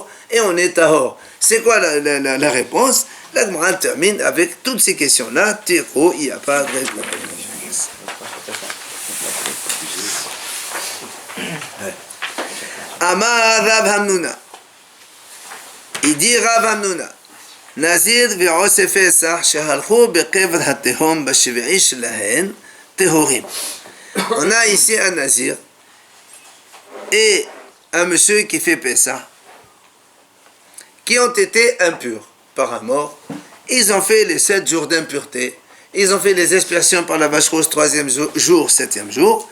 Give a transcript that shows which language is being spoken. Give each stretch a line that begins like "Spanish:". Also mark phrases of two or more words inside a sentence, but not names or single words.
French: Et on est tahor. C'est quoi la réponse? La Gemara termine avec toutes ces questions-là. Tiro, il n'y a pas de réponse.
Hebrew: אמר רב המנונא.
French: Il dit
Hebrew: Rav Hamnuna. Nazir ועושה פסח שהלכו בקבר התהום בשביעי שלהן טהורים.
French: On a ici un Nazir et un monsieur qui fait Pessah qui ont été impurs par un mort. Ils ont fait les 7 jours d'impureté. Ils ont fait les expiations par la vache rose 3e jour, 7e jour.